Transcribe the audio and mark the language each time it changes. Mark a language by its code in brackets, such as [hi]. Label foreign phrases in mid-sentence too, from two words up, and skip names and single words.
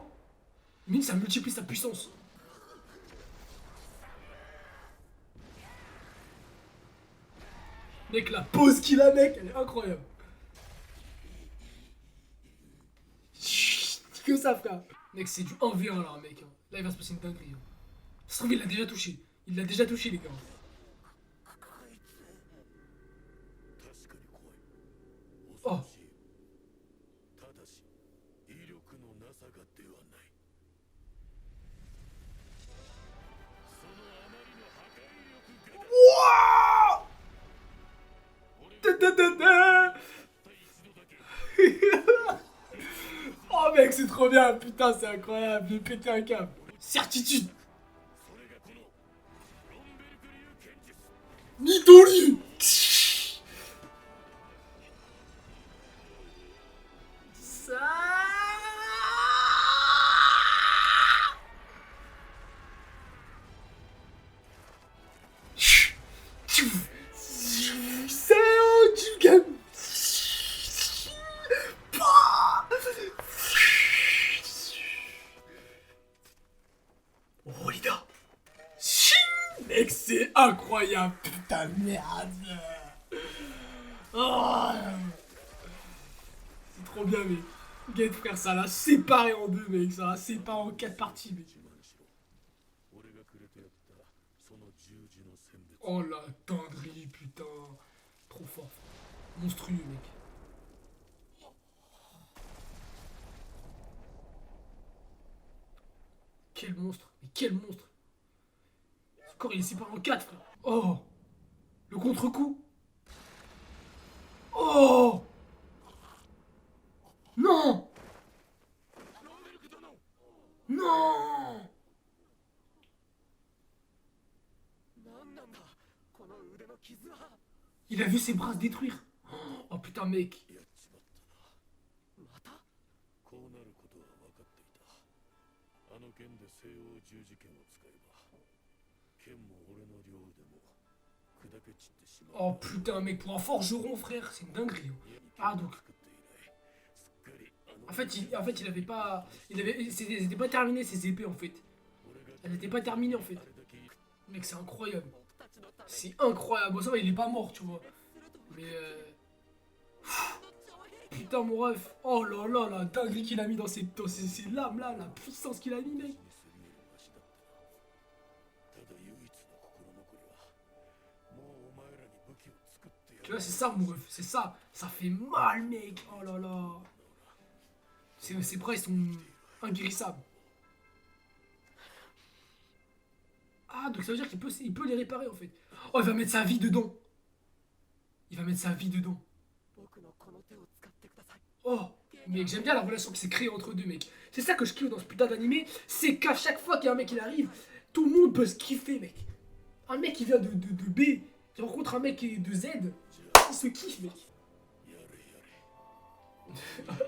[fr] Mine, ça multiplie sa puissance. Mec, la pose qu'il a, mec, elle est incroyable. Chut, que ça, frère. Mec, c'est du 1v1 là, mec. Là, il va se passer une dinguerie. Ça se trouve, il l'a déjà touché. Il l'a déjà touché, les gars. [ja] 確かに怖い [fr] Oh. [ja] 恐ろしいただし威力のなさがではないそのあまりの破壊力が [fr] Wouah! [ja] 俺が Ta-ta-ta-ta! た一度だけ [fr] Oh mec, c'est trop bien, putain, c'est incroyable, j'ai pété un câble. Certitude. [ja] それがこのロンベルク流剣術 [fr] Midori. Ça. C'est du game. Oh les gars. Mec, c'est incroyable, putain de merde. Oh. C'est trop bien, mec. Gate, frère, ça l'a séparé en deux, mec. Ça l'a séparé en 4 parties, mec. [ja] 自慢しろ俺がくれてやったその十字の選別 [fr] Oh la dinguerie, putain. Trop fort. Monstrueux, mec. Quel monstre. Mais quel monstre. Ce corps, il est séparé en 4, frère. Oh. Le contre-coup. Oh. Non. [ja] ロンベルク殿 [fr] Non. [ja] 何なんだこの腕の傷は [fr] Il a vu ses bras se détruire. Oh putain, mec. [ja] やっちまったなまたこうなることは分かっていたあの剣で西欧十字剣を使えば剣も俺の両腕も砕け散ってしまう [fr] Oh putain, mec, pour un forgeron, frère, c'est une dinguerie. Ah, donc. [ja] 作って以来すっかりあの [fr] En fait, il avait pas. C'était pas terminé ses épées, en fait. [ja] 俺が [fr] Elles n'étaient pas terminées, en fait. [ja] あれだけ [fr] Mec, c'est incroyable. [ja] 僕たちのため [fr] C'est incroyable. Bon, ça va, il est pas mort, tu vois. [ja] すると [fr] Mais. [ja] あの徴兵 [fr] Putain, mon ref. Oh là là, la dinguerie qu'il a mis dans ses lames là, la puissance qu'il a mis, mec. [ja] にするよりマシだったなただ唯一の心残りはもうお前らに武器を作ってや [fr] Tu vois, c'est ça, mon ref. C'est ça. Ça fait mal, mec. Oh là là. Ses bras, ils sont inguérissables. Ah, donc ça veut dire il peut les réparer, en fait. Oh, il va mettre sa vie dedans. Il va mettre sa vie dedans. [ja] 僕のこの手を使ってください [fr] Oh, mec, j'aime bien la relation qui s'est créée entre deux, mec. C'est ça que je kiffe dans ce putain d'animé, c'est qu'à chaque fois qu'il y a un mec qui arrive, tout le monde peut se kiffer, mec. Un mec qui vient de B, qui rencontre un mec qui est de Z, il se kiffe, mec. [ja] やれやれ